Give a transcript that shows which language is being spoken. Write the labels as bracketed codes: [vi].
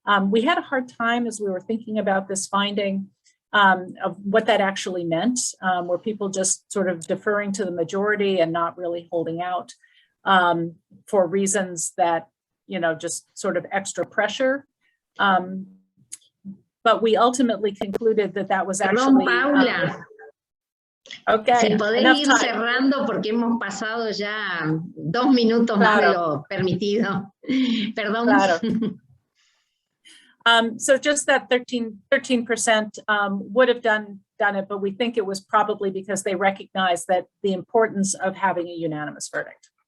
[en] We had a hard time as we were thinking about this finding of what that actually meant. Were people just sort of deferring to the majority and not really holding out for reasons that, you know, just sort of extra pressure? But we ultimately concluded that was actually... Paula. Okay, [es] si podés ir cerrando porque hemos pasado ya 2 minutos más de lo permitido. Perdón. Claro. [en] So just that 13% would have done it, but we think it was probably because they recognized that the importance of having a unanimous verdict.